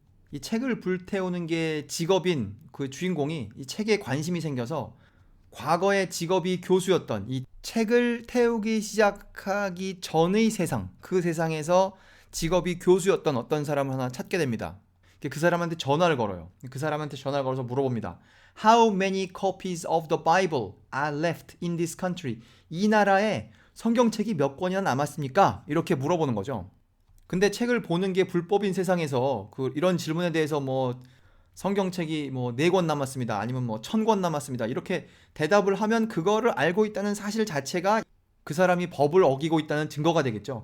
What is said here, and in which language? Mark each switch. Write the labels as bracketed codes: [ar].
[ko] 이 책을 불태우는 게 직업인 그 주인공이 이 책에 관심이 생겨서 과거의 직업이 교수였던 이 책을 태우기 시작하기 전의 세상, 그 세상에서 직업이 교수였던 어떤 사람을 하나 찾게 됩니다. 그 사람한테 전화를 걸어요. 그 사람한테 전화를 걸어서 물어봅니다. [en] How many copies of the Bible are left in this country? [ko] 이 나라에 성경책이 몇 권이나 남았습니까? 이렇게 물어보는 거죠. 근데 책을 보는 게 불법인 세상에서 이런 질문에 대해서 뭐 성경책이 뭐 4권 남았습니다. 아니면 뭐 1000권 남았습니다. 이렇게 대답을 하면 그거를 알고 있다는 사실 자체가 그 사람이 법을 어기고 있다는 증거가 되겠죠.